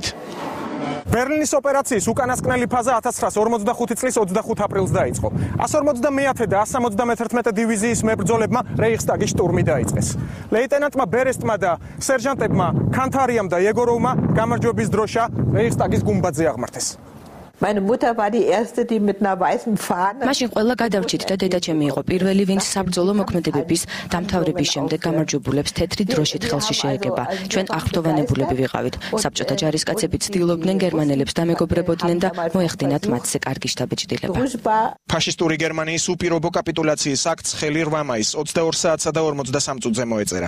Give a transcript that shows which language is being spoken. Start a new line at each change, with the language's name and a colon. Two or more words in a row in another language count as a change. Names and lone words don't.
Georgian: ბერლინის ოპერაციის უკანასკნელი ფაზა 1945 წლის 25 აპრილს დაიწყო. 150 და 171 დივიზიის მებრძოლებმა რეიხსტაგის შტურმი დაიწყეს. ლეიტენანტმა ბერესტმა და სერჟანტებმა კანთარიამ და ეგოროვმა გამარჯვების დროშა რეიხსტაგის გუმბათზე აღმართეს.
German: Meine Mutter war die erste, die mit einer weißen Fahne.
Georgian: მაშინ ყველა გადავრჩით და დედაჩემი იყო პირველი, ვინც საბრძოლო მოქმედებების დამთავრების შემდეგ გამარჯვებულებს თეთრი დროშით ხელში შეეგება. ჩვენ აღფრთოვანებულები ვიყავით. საბჭოთა ჯარისკაცები ცდილობდნენ გერმანელებს დამეგობრებოდნენ და მოეხდინათ მათზე კარგი შთაბეჭდილება. ფაშისტური გერმანიის უპირობო კაპიტულაციის აქტს ხელი 8 მაისს 22 საათსა და 43 წუთზე მოეწერა.